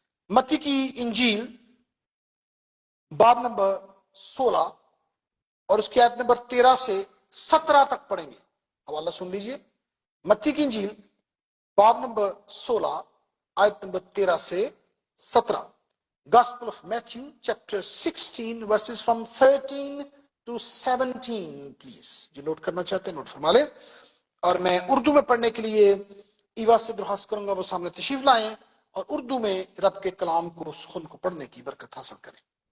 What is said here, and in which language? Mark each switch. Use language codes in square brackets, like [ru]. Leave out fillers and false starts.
[hi] मत्ती की इंजील बाब नंबर 16 और उसकी आयत नंबर 13 से 17 तक पढ़ेंगे। हवाला सुन लीजिए। मत्ती की इंजील बाब नंबर 16 आयत नंबर 13 से 17। [en] Gospel of Matthew chapter 16 verses from 13 to 17 please. [hi] जो नोट करना चाहते हैं नोट फरमा लें। और मैं उर्दू में पढ़ने के लिए ईवा से दरख्वास्त करूंगा वो सामने तशरीफ लाएं और उर्दू में रब के कलाम को सुन को पढ़ने की बरकत हासिल करें।